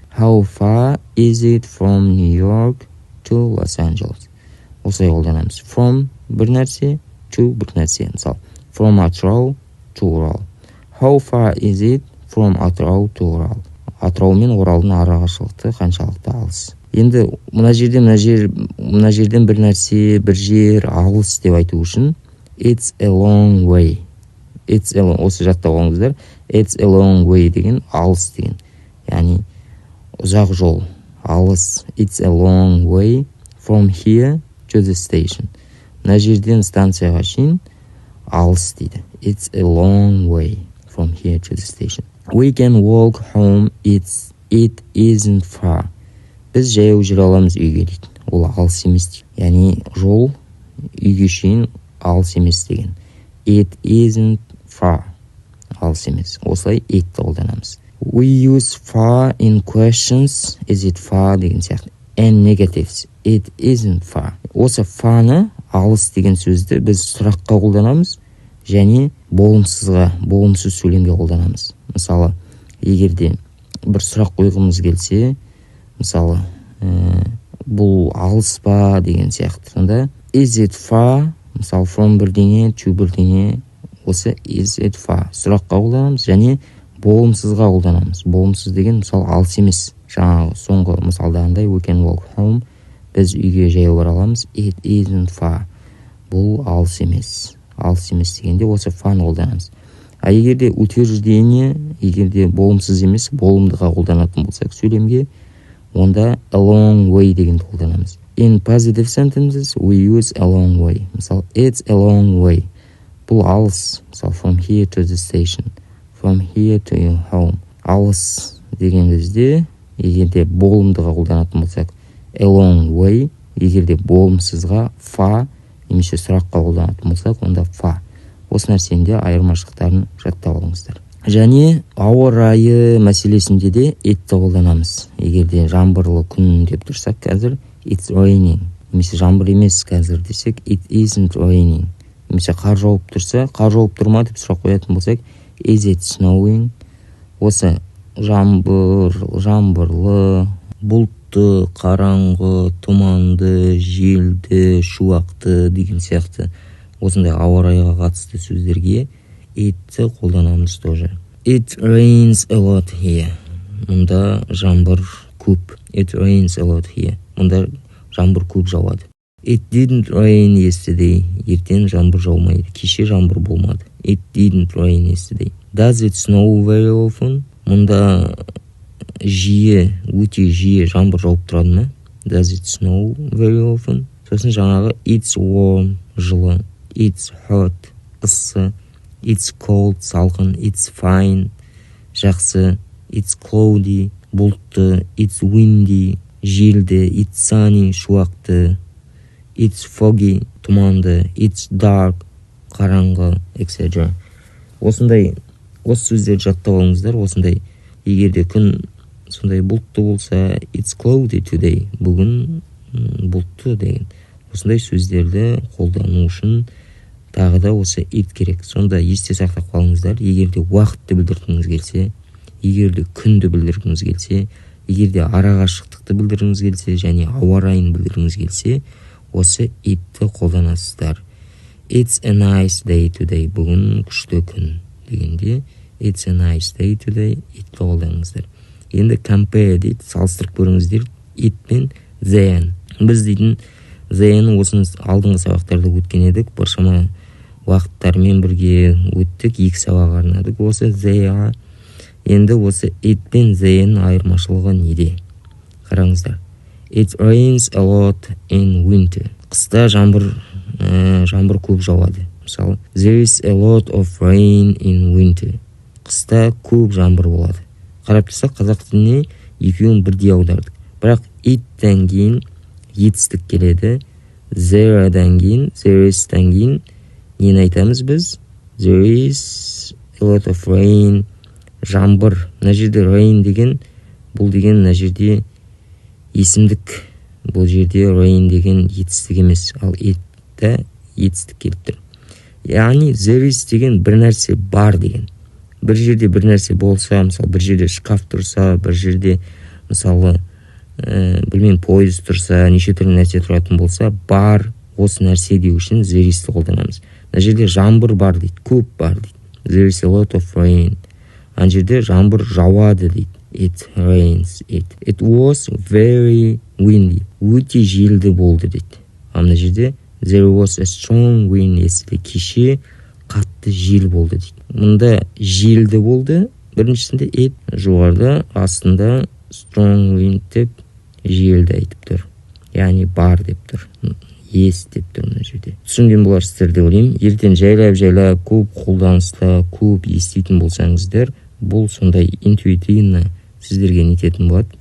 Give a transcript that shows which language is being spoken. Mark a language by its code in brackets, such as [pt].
[en] How far is it from New York to Los Angeles? [kk] Осылай қолданамыз. From бір нәрсе, to бір нәрсе. Мысалы, [en] from Атырау to Орал. How far is it from Атырау to Орал? [kk] Атырау мен Оралдың ара қашықтығы қаншалықты алыс. Енді мына жерден бір нәрсе, бір жер алыс деп айту үшін [en] it's a long way. [kk] Осы жаттап алыңыздар. [en] It's a long way [kk] деген алыс деген. Яғни ұзақ жол, алыс. [en] It's a long way from here to the station. [kk] Мына жерден станцияға шейін алыс дейді. [en] It's a long way from here to the station. We can walk home. It isn't far. [kk] Біз жаяу жүре аламыз үйге дейді. Ол алыс емес дейді. Яғни жол үйге шейін алыс емес деген. [en] It isn't far. [kk] Алыс емес. Осылай itті қолданамыз. [en] We use far in questions. Is it far [kk] деген сияқты. [en] And negatives. It isn't far. [kk] Осы far'ны, алыс деген сөзді біз сұраққа қолданамыз және болымсыз сөйлемге қолданамыз. Мысалы, егерде бір сұрақ қойғымыз келсе, мысалы, бұл алыс па деген сияқты. Сонда [en] is it far? [kk] Мысалы, [en] from [kk] бірдеңе, to бірдеңе. Осы [en] is it far? [kk] Сұраққа қолданамыз және болымсызға қолданамыз. Болымсыз деген, мысалы, алыс емес. Жаңағы соңғы мысалдағындай [en] we can walk home. [kk] Біз үйге жаяу бара аламыз. [en] It isn't far. [kk] Бұл алыс емес. Алыс емес дегенде осы far'ны қолданамыз. А егерде утверждение, егерде болымсыз емес, болымдыға қолданатын болсақ сөйлемге, онда [en] a long way [kk] дегенді қолданамыз. [en] In positive sentences, we use a long way. [kk] Мысалы, it's a long way. Бұл алыс. Мысалы, [en] from here to the station. From here to your home. [kk] Алыс деген кезде, егерде болымдыға қолданатын болсақ, [en] a long way. [kk] Егерде болымсызға far, немесе сұраққа қолданатын болсақ, онда far. Осы нәрсенде айырмашылықтарын жаттап алыңыздар. Және ауа райы мәселесінде де itті қолданамыз. Егерде жаңбырлы күн деп тұрсақ қазір [en] it's raining. [kk] Немесе жаңбыр емес қазір десек [en] it isn't raining. [kk] Немесе қар жауып тұрса, қар жауып тұрма деп сұрақ қоятын болсақ [en] is it snowing? [kk] Осы жаңбырлы, бұлтты, қараңғы, тұманды, желді, шуақты деген сияқты осындай ауа райға қатысты сөздерге itті қолданамыз тоже. [en] It rains a lot here. [kk] Мұнда жаңбыр көп. [en] It rains a lot here. [kk] Мұнда жаңбыр көп жауады. [en] It didn't rain yesterday. [kk] Ертең жаңбыр жаумайды. Кеше жаңбыр болмады. [en] It didn't rain yesterday. Does it snow very often? [kk] Мұнда өте жиі жаңбыр жауып тұрады ма? [en] Does it snow very often? [kk] Сосын жаңағы [en] it's warm, [kk] жылы. [en] It's hot, [kk] ыссы. [en] It's cold, [kk] салқын. [en] It's fine, [kk] жақсы. [en] It's cloudy, [kk] бұлтты. [en] It's windy, [kk] желді. [en] It's sunny, [kk] шуақты. [en] It's foggy, [kk] тұманды. [en] It's dark, [kk] қараңғы, [en] etc. [kk] Осындай осы сөздерді жаттап алыңыздар. Осындай егерде күн сондай бұлтты болса, [en] it's cloudy today. [kk] Бүгін бұлтты деген. Осындай сөздерді қолдану үшін тағы да осы it керек. Сонда есте сақтап қалыңыздар. Егерде уақытты білдіргіңіз келсе, егерде күнді білдіргіңіз келсе, егерде ара қашықтықты білдіргіңіз келсе және ауа райын білдіргіңіз келсе, осы itті қолданасыздар. [en] It's a nice day today. [kk] Бүгін күшті күн дегенде [en] it's a nice day today [kk] itті қолданыңыздар. Енді compare дейді, салыстырып көріңіздер it пен then. Біз дейтін then осыны алдыңғы сабақтарда өткен едік, біршама уақыттармен бірге өттік, 2 сабақ арнадық осы they. Енді осы it пен then айырмашылығы неде? Қараңыздар. [en] It rains a lot in winter. [kk] Қыста жаңбыр көп жауады. Мысалы, [en] there is a lot of rain in winter. [kk] Қыста көп жаңбыр болады. Қарап тұрсақ, қазақ тіліне екеуін бірдей аудардық. Бірақ it-тен кейін етістік келеді. There-дан кейін, there is-тен кейін нені айтамыз біз? [en] There is a lot of rain. [kk] Жаңбыр. Мына жерде rain деген, бұл деген мына жерде есімдік. Бұл жерде rain деген етістік емес. Ал it-та етістік келіп тұр. Яғни there is деген бір нәрсе бар деген. Бір жерде бір нәрсе болса, мысалы бір жерде шкаф тұрса, бір жерде мысалы білмеймін пойыз тұрса, неше түрлі нәрсе тұратын болса, бар осы нәрсе деу үшін there is-ті қолданамыз. Мына жерде жаңбыр бар дейді, көп бар дейді. [en] There is a lot of rain. [kk] Ана жерде жаңбыр жауады дейді. [en] It rains. It was very windy. [kk] Өте желді болды дейді. Ана жерде [en] there was a strong wind yesterday. [kk] Кеше қатты жел болды дейді. Мұнда желді болды. Біріншісінде it, жоғарыда, астында strong wind деп желді айтып тұр. Яғни бар деп тұр. [en] Yes [kk] деп тұр мына жерде. Түсінген боларсыздар деп ойлаймын. Ертең жайлап көп қолданыста, көп еститін болсаңыздар, бұл сондай интуитивно сіздерге нететін болады.